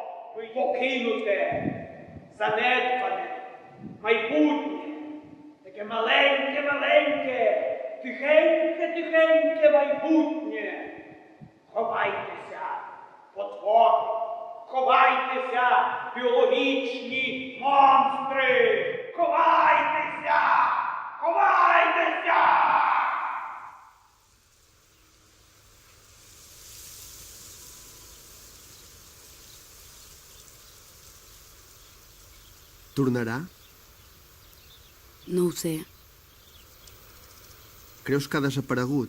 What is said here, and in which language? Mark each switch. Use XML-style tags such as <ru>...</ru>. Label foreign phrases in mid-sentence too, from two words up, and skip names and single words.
<uk>Ви покинуте, занедбане, майбутнє, таке маленьке, тихеньке майбутнє. Ховайтеся, потвори, ховайтеся, біологічні монстри! Ховайтеся! Ховайтеся!</uk> <ca>Tornarà? No ho sé, Creus que ha desaparegut?</ca>